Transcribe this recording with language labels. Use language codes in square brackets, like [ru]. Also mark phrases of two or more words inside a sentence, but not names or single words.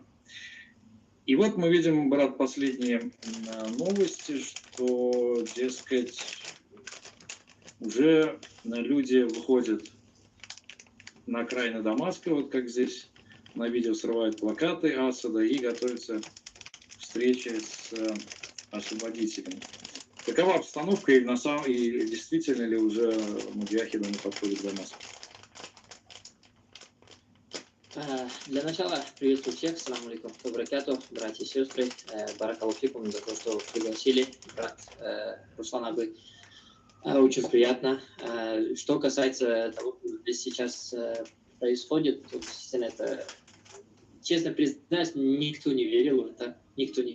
[ru] И вот мы видим, брат, последние новости, что, дескать, уже люди выходят на окраины Дамаска, вот как здесь на видео срывают плакаты Асада и готовятся к встрече с освободителями. Какова обстановка и действительно ли уже муджахиды не подходят к Дамаску? Для начала приветствую всех, [ar] السلام عليكم وبركاته, [ru] братья и сестры, [ar] بارك الله فيكم [ru] за то, что пригласили, брат Руслан Абы. Очень приятно. Что касается того, что здесь сейчас происходит, то, естественно, это, честно признаюсь, никто не верил в это, никто не...